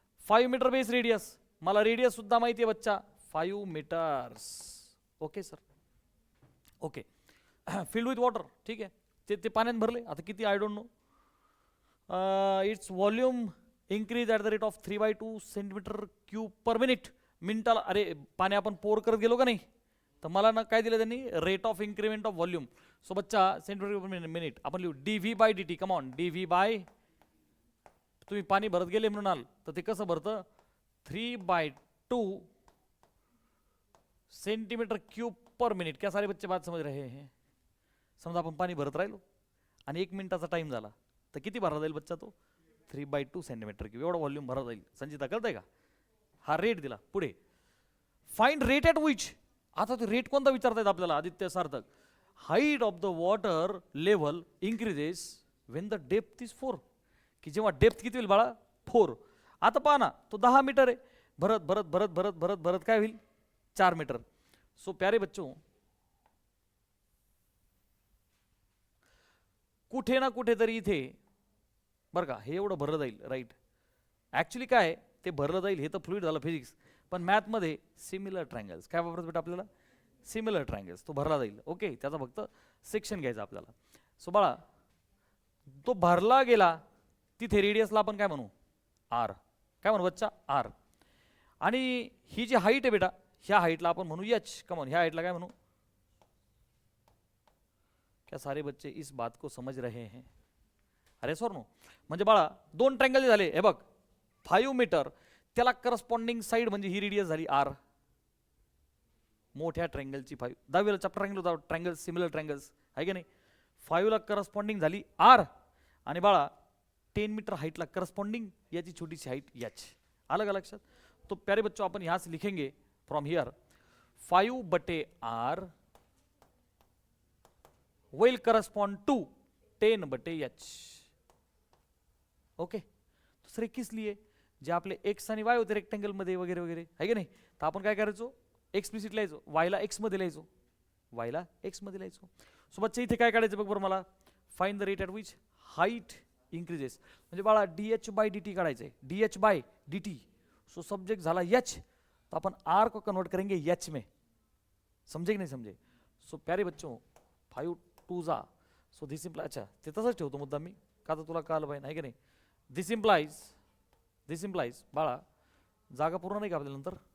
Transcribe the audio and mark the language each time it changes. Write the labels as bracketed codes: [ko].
[mr] 5 metre base radius, मला radius सुद्धा माहिती आहे बच्चा 5 metres. Okay sir, okay. [en] filled with water, [mr] ठीक आहे, ते पाण्यात भरले. आता किती [en] I don't know. It's volume increase at the rate of 3/2 centimetre cube per minute. [mr] मिनिटाला, अरे पाणी आपण पोर करत गेलो का नाही, तर मला ना काय दिलं त्यांनी, rate of increment of volume. So बच्चा सेंटीमीटर पर मिनिट आपण लिहू dv/dt. कम ऑन, dv/, तुम्ही पाणी भरत गेले म्हणाल तर ते कसं भरतं, 3/2 सेंटीमीटर क्यूब पर मिनिट. [hi] क्या सारे बच्चे बात समझ रहे हैं? [mr] समजा आपण पाणी भरत राहिलो आणि 1 मिनिटाचा टाइम झाला तर किती भरला जाईल बच्चा, तो 3/2 सेंटीमीटर क्यूब एवढा व्हॉल्यूम भरला जाईल. संचिता कळतंय का? हा रेट दिला. पुढे फाइंड रेट ॲट विच. आता तो रेट कोणता विचारतायत आपल्याला आदित्य सार्थक. [en] Height of the water level increases when the depth is 4. [mr] की जेव्हा डेप्थ किती होईल बाळा, 4. आता पहा ना, तो 10 मीटर आहे, भरत भरत भरत भरत भरत भरत काय होईल, 4 मीटर. सो प्यारे बच्चों, कुठे ना कुठेतरी इथे बरं का हे एवढं भरलं जाईल, राईट. ॲक्च्युली काय ते भरलं जाईल हे तर फ्लुइड झालं फिजिक्स, पण मॅथमध्ये सिमिलर ट्रायंगल्स काय वापरत बेटा आपल्याला, सिमिलर ट्रायंगल्स, तो भरला जाईल. ओके, त्याचा फक्त सेक्शन घ्यायचा आपल्याला. सो बाळा तो भरला गेला, तिथे रेडियसला आपण काय म्हणू, आर. काय म्हणू बच्चा, आर. आणि ही जी हाईट आहे बेटा, ह्या हाईटला आपण म्हणू एच. कमॉन, ह्या हाईटला काय म्हणू. [hi] क्या सारे बच्चे इस बात को समझ रहे हैं? [en] अरे sir no. [mr] म्हणजे बाळा 2 ट्रायंगल झाले, हे बघ 5 मीटर, त्याला करस्पॉन्डिंग साईड म्हणजे ही रेडियस झाली आर. मोठ्या ट्रायंगलची 5, 10वीला चॅप्टर ट्रायंगल होता, ट्रायंगल सिमिलर ट्रायंगल्स आहे की नाही. 5 ला करस्पॉन्डिंग झाली आर, आणि बाळा 10 मीटर हाईटला करस्पॉन्डिंग याची छोटीशी हाईट एच. अलग अलग लक्षात. [hi] तो प्यारे बच्चों अपन यहां से लिखेंगे [en] From here 5/r will correspond to 10/h. [hi] Okay. [mr] दुसरे किस लिए, जे आपले एक्स आणि वाय होते रेक्टेंगल मध्ये वगैरे वगैरे आहे की नाही, तर आपण काय करायचो, एक्सप्लिसिट लिहायचो, वायला एक्स मध्ये लिहायचो, वायला एक्स मध्ये लिहायचो. सो बच्चे इथे काय काढायचं बघ बरं मला, [en] Find the rate at which height increases. [mr] म्हणजे बाळा dh/dt काढायचंय, dh/dt. [hi] सो सब्जेक्ट झाला एच, तो अपन आर को कन्वर्ट करेंगे एच में. समझे कि नहीं समझे? [mr] सो प्यारे बच्चों 5 2 जा, सो दिस इम्प्लाय, अच्छा ते तसंच ठेवतो मुद्दा मी, का तर तुला कळलं पाहिजे आहे की नाही. [en] this implies [mr] बाळा, जागा पूर्ण नाही का आपल्या नंतर.